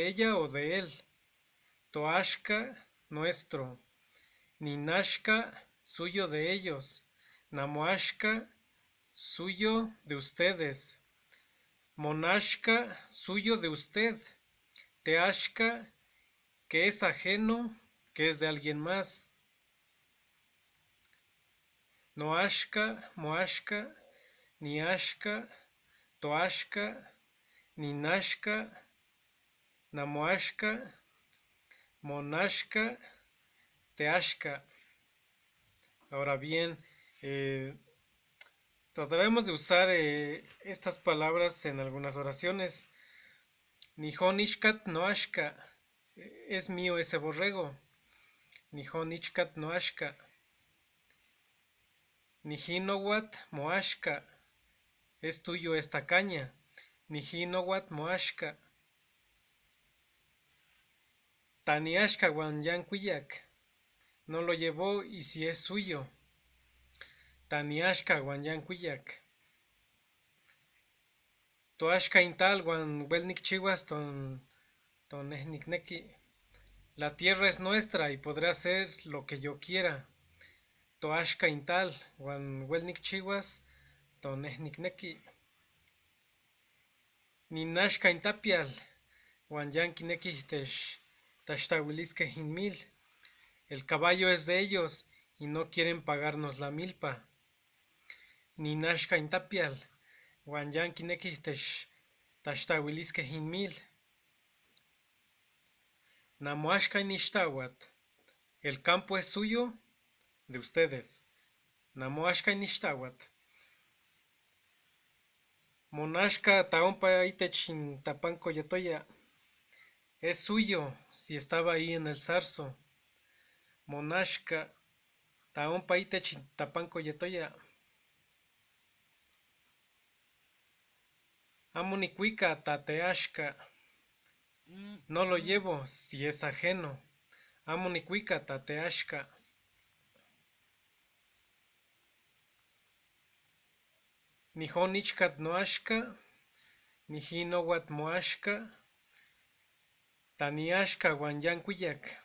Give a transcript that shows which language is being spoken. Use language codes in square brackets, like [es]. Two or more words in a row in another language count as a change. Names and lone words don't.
[es] ella o de él, toashka nuestro, ninashka suyo de ellos, namoashka suyo de ustedes, monashka suyo de usted, teashka que es ajeno, que es de alguien más, [ppl] noashka, moashka, niashka, toashka, ninashka, namoashka, monashka, teashka. [es] Ahora bien, trataremos de usar estas palabras en algunas oraciones. [ppl] Nihonishkat noashka, [es] es mío ese borrego. [ppl] Nihonishkat noashka. Nijinowat moashka, [es] es tuyo esta caña. [ppl] Nijinowat moashka. Taniashka guanyankuyak, [es] no lo llevó y si es suyo. [ppl] Taniashka guanyankuyak. Toashka intal guan welnik chihuas ton ehnikneki. [es] La tierra es nuestra y podrá hacer lo que yo quiera. [ppl] Toashka intal guan welnik chihuas ton ehnikneki. Ninashka intapial guan yankineki tashtahuilisque hinmil. [es] El caballo es de ellos y no quieren pagarnos la milpa. [ppl] Ninashka intapial guan yankineki tashtahuilisque hinmil. Namoashka inishtawat, [es] el campo es suyo, de ustedes. [ppl] Namoashka inishtawat. Monashka taompa itechin tapanco yatoya, [es] es suyo si estaba ahí en el zarzo. [ppl] Monashka taompa itechin tapanco yatoya. Amonikuika tateashka, [es] no lo llevo si es ajeno. [ppl] Amonikuika tateashka. Nihonichkat noashka, nijinowat moashka, taniashka guan yankuyak.